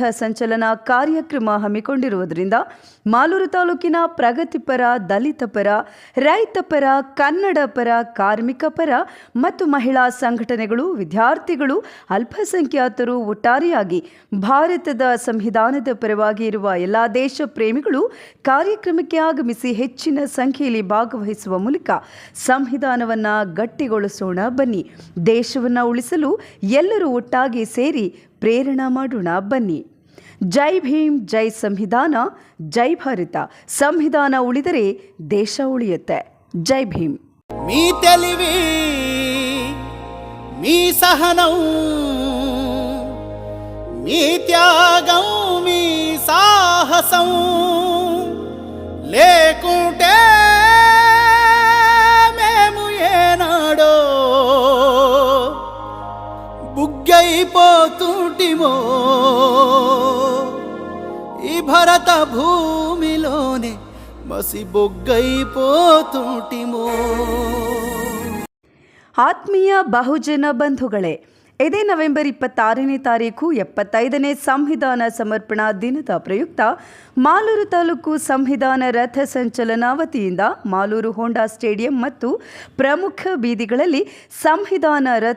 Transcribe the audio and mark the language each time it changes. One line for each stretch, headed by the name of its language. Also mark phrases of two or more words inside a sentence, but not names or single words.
Kannada: ಸಂಚಲನ ಕಾರ್ಯಕ್ರಮ ಹಮ್ಮಿಕೊಂಡಿರುವುದರಿಂದ ಮಾಲೂರು ತಾಲೂಕಿನ ಪ್ರಗತಿಪರ, ದಲಿತ ಪರ, ರೈತ ಪರ, ಕನ್ನಡ ಪರ, ಕಾರ್ಮಿಕ ಪರ ಮತ್ತು ಮಹಿಳಾ ಸಂಘಟನೆಗಳು, ವಿದ್ಯಾರ್ಥಿಗಳು, ಅಲ್ಪಸಂಖ್ಯಾತರು ಒಟ್ಟಾರೆಯಾಗಿ ಭಾರತದ ಸಂವಿಧಾನದ ಪರವಾಗಿ ಇರುವ ಎಲ್ಲ ದೇಶ ಪ್ರೇಮಿಗಳು ಕಾರ್ಯಕ್ರಮಕ್ಕೆ ಆಗಮಿಸಿ ಹೆಚ್ಚಿನ ಸಂಖ್ಯೆಯಲ್ಲಿ ಭಾಗವಹಿಸುವ ಮೂಲಕ ಸಂವಿಧಾನವನ್ನು ಗಟ್ಟಿಗೊಳಿಸೋಣ ಬನ್ನಿ. ದೇಶವನ್ನು ಉಳಿಸಲು ಎಲ್ಲರೂ ಒಟ್ಟಾಗಿ ಸೇರಿ ಪ್ರೇರಣೆ ಮಾಡೋಣ ಬನ್ನಿ. ಜೈ ಭೀಮ್, ಜೈ ಸಂವಿಧಾನ, ಜೈ ಭಾರತ. ಸಂವಿಧಾನ ಉಳಿದರೆ ದೇಶ ಉಳಿಯುತ್ತೆ. ಜೈ ಭೀಮ್.
Telugu: మీ తెలివి, మీ సహనం, మీ త్యాగం, మీ సాహసం లేకుంటే మేము ఏనాడో బుగ్గైపోతుంటిమో ఈ భరత భూమిలోనే మసి బొగ్గైపోతుంటిమో.
Kannada: ಆತ್ಮೀಯ ಬಹುಜನ ಬಂಧುಗಳೇ, ಇದೇ ನವೆಂಬರ್ 26ನೇ ತಾರೀಕು 75ನೇ ಸಂವಿಧಾನ ಸಮರ್ಪಣಾ ದಿನದ ಪ್ರಯುಕ್ತ ಮಾಲೂರು ತಾಲೂಕು ಸಂವಿಧಾನ ರಥ ಸಂಚಲನ ವತಿಯಿಂದ ಮಾಲೂರು ಹೋಂಡಾ ಸ್ಟೇಡಿಯಂ ಮತ್ತು ಪ್ರಮುಖ ಬೀದಿಗಳಲ್ಲಿ ಸಂವಿಧಾನ ರಥ